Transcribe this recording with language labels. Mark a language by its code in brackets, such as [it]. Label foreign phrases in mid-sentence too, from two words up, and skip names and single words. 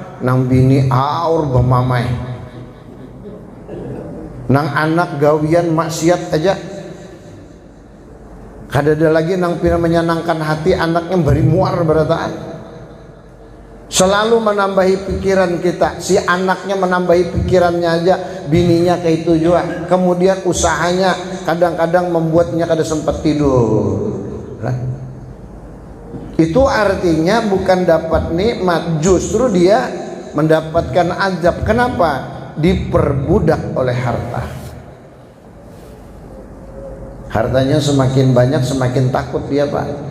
[bjn] Nang bini aur bemamai, nang anak gawian maksiat aja, kada ada lagi nang pina menyenangkan hati anaknya beri muar berataan. Selalu menambahi pikiran kita, si anaknya menambahi pikirannya aja, bininya kayak itu juga. Kemudian usahanya kadang-kadang membuatnya kada sempat tidur. [id] Itu artinya bukan dapat nikmat, justru dia mendapatkan azab. Kenapa? Diperbudak oleh harta. Hartanya semakin banyak semakin takut dia Pak.